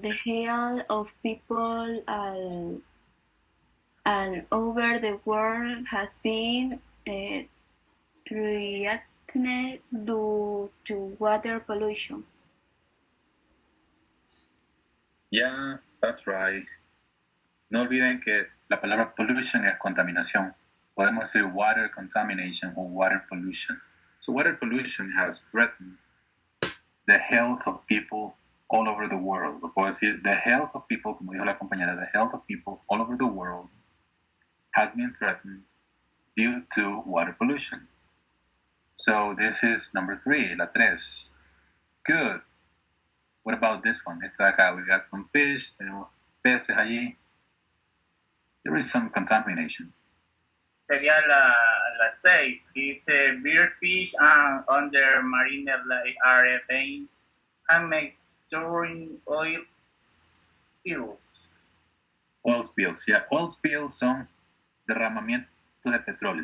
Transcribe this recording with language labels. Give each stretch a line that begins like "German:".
English: The health of people all over the world has been threatened due to water pollution. Yeah, that's right.
Spanish: No olviden que la palabra pollution es contaminación. Podemos decir water contamination o water pollution.
English: So water pollution has threatened the health of people all over the world.
Spanish: Lo puedo decir,
English: the health of people,
Spanish: como dijo la compañera,
English: the health of people all over the world has been threatened due to water pollution. So this is number 3, la 3. Good. What about this one?
Spanish: Esta de acá,
English: we got some fish,
Spanish: tenemos peces allí.
English: There is some contamination.
Spanish: Sería la 6.
English: Dice, beer fish and under marine life are being and during oil spills. Oil spills, yeah.
Spanish: Oil spills son derramamientos de petróleo.